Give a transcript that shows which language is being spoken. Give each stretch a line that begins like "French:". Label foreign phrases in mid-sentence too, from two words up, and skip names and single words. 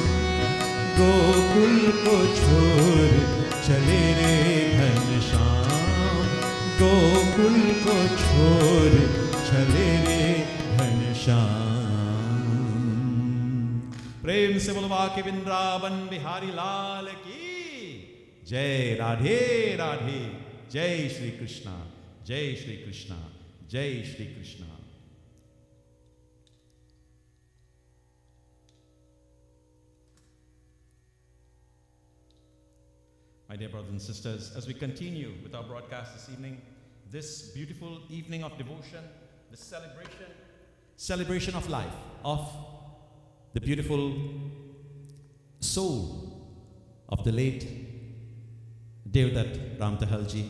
Hindi: गोकुल को छोड़ चले रे घनश्याम, गोकुल को छोड़ चले रे घनश्याम। प्रेम से बोलवा के वृंदावन बिहारी लाल की जय। राधे राधे। जय श्री कृष्णा, जय श्री कृष्णा, जय श्री कृष्णा।
English: My dear brothers and sisters, as we continue with our broadcast this evening, this beautiful evening of devotion, this celebration of life, of the beautiful soul of the late Deodath Ramtahal ji.